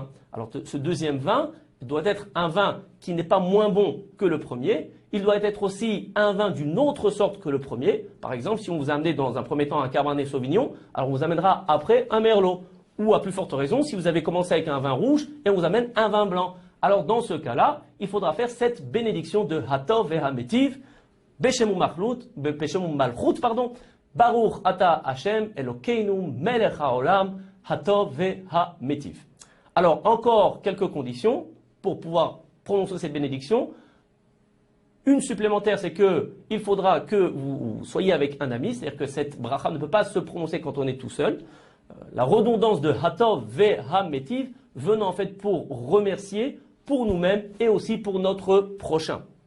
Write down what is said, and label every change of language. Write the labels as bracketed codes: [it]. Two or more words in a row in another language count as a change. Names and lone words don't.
[fr] Alors ce deuxième vin doit être un vin qui n'est pas moins bon que le premier. Il doit être aussi un vin d'une autre sorte que le premier. Par exemple, si on vous a amené dans un premier temps un Cabernet Sauvignon, alors on vous amènera après un Merlot. Ou à plus forte raison, si vous avez commencé avec un vin rouge et on vous amène un vin blanc. Alors dans ce cas-là, il faudra faire cette bénédiction de [he] הטוב והמטיב, בשם ומלכות, ברוך אתה השם אלוקינו מלך העולם, הטוב והמטיב. [fr] Alors encore quelques conditions pour pouvoir prononcer cette bénédiction. Une supplémentaire, c'est qu'il faudra que vous soyez avec un ami, c'est-à-dire que cette bracha ne peut pas se prononcer quand on est tout seul. La redondance de [he] הטוב והמטיב [fr] venant en fait pour remercier pour nous-mêmes et aussi pour notre prochain.